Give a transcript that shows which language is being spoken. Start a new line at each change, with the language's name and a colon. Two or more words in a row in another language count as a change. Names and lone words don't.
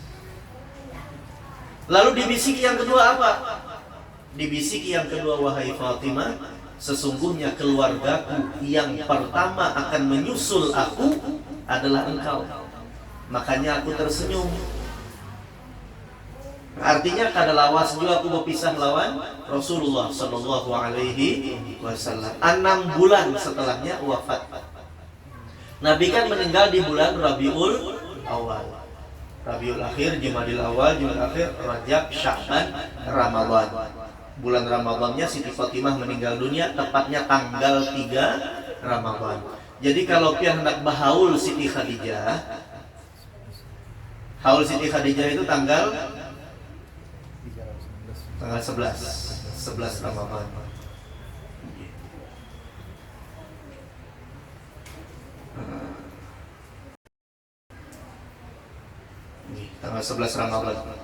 Indonesian: Lalu dibisiki yang kedua apa? Dibisiki yang kedua, wahai Fatimah, sesungguhnya keluargaku yang pertama akan menyusul aku adalah engkau. Makanya aku tersenyum. Artinya
Banjar: kada lawas
Indonesian: juga aku berpisah lawan Rasulullah Sallallahu Alaihi Wasallam. 6 bulan setelahnya wafat. Nabi kan meninggal di bulan Rabiul Awal, Rabiul Akhir, Jumadil Awal, Jumadil Akhir, Rajab, Sya'ban, Ramadan. Bulan Ramadannya Siti Fatimah meninggal dunia tepatnya tanggal 3 Ramadan.
Banjar: Jadi kalau pian hendak bahaul Siti Khadijah, Haul Siti Khadijah itu tanggal 11 Ramadan.
Indonesian: Tanggal 11 Ramadan.